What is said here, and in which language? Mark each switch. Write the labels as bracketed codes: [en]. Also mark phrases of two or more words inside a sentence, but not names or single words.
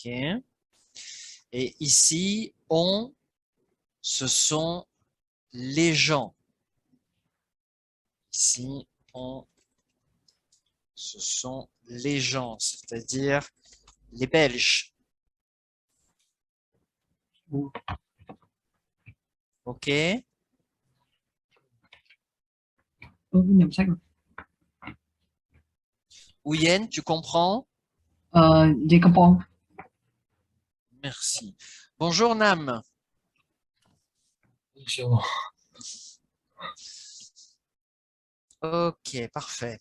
[fr] Et ici, on, ce sont les gens. Ici, on, ce sont les gens, c'est-à-dire les Belges. OK? [vi] Nhầm sách rồi. [fr] Ouyen, tu comprends? J'ai comprends. Merci. Bonjour Nam. Bonjour. OK, parfait.